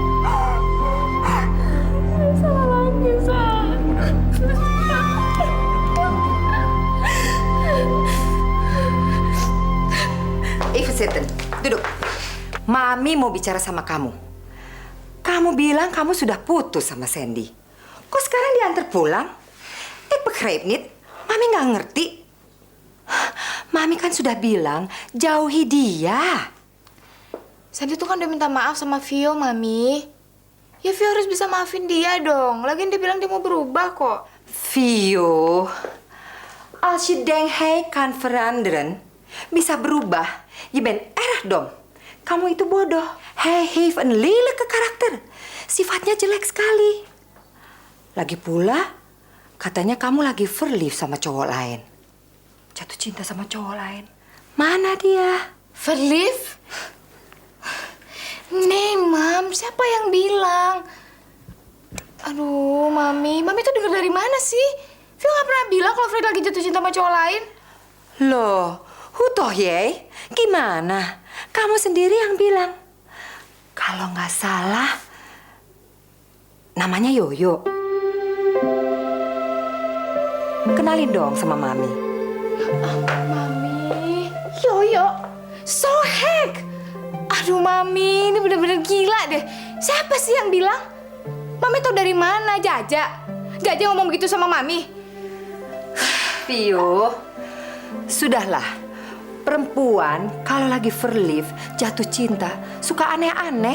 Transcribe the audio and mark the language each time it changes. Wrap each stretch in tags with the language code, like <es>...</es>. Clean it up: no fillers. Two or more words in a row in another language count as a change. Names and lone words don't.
<id>Eve Seton, duduk. Mami mau bicara sama kamu. Kamu bilang kamu sudah putus sama Sandy. Kok sekarang diantar pulang?</id> <nl>Begrijp niet.</nl> <id>Mami nggak ngerti. Mami kan sudah bilang jauhi dia. Sandy tuh kan udah minta maaf sama Vio, Mami. Ya Vio harus bisa maafin dia dong. Lagian dia bilang dia mau berubah kok. Vio,</id> <nl>als je denkt hij kan veranderen,</nl> <id>bisa berubah,</id> <nl>je bent erg dom.</nl> <id>Kamu itu bodoh.</id> <nl>Hij heeft een lelijke karakter.</nl> <id>Sifatnya jelek sekali. Lagi pula, katanya kamu lagi verliefd sama cowok lain. Jatuh cinta sama cowok lain. Mana dia? Verliefd? Nih, Mam. Siapa yang bilang? Aduh, Mami. Mami tuh denger dari mana sih? Vio nggak pernah bilang kalau Fred lagi jatuh cinta sama cowok lain. Loh,</id> <nl>hoe toch jij?</nl> <id>Gimana? Kamu sendiri yang bilang. Kalau nggak salah, namanya Yoyo. Kenalin dong sama Mami. Mami. Yoyo.</id> <en>So heck.</en> <id>Aduh, Mami. Ini bener-bener gila deh. Siapa sih yang bilang? Mami tau dari mana? Jaja. Jaja ngomong begitu sama Mami. Vio, sudahlah. Perempuan kalau lagi verliefd, jatuh cinta, suka aneh-aneh.</id>